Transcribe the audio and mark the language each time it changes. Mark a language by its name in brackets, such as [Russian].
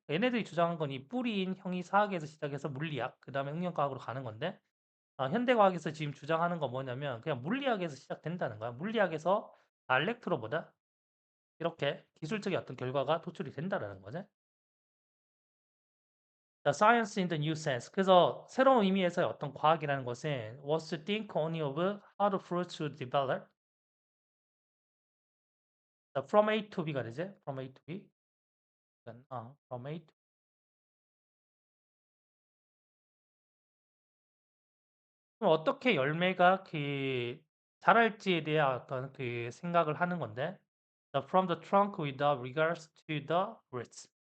[Korean] 얘네들이 주장한 건 이 뿌리인 형이사학에서 시작해서 물리학, 그 다음에 응용과학으로 가는 건데, 현대과학에서 지금 주장하는 건 뭐냐면 그냥 물리학에서 시작된다는 거야. 물리학에서 다이렉트로보다 이렇게 기술적인 어떤 결과가 도출이 된다라는 거지. [English] The science in the new sense. [Korean] 그래서 새로운 의미에서의 어떤 과학이라는 것은 [English] was to think only of how the fruit should develop. From A to B가 [Korean] 되지? [English] From A to B. From A to [Korean] 그럼 어떻게 열매가 그 자랄지에 대한 어떤 그 생각을 하는 건데 [English] from the trunk without regards to the roots.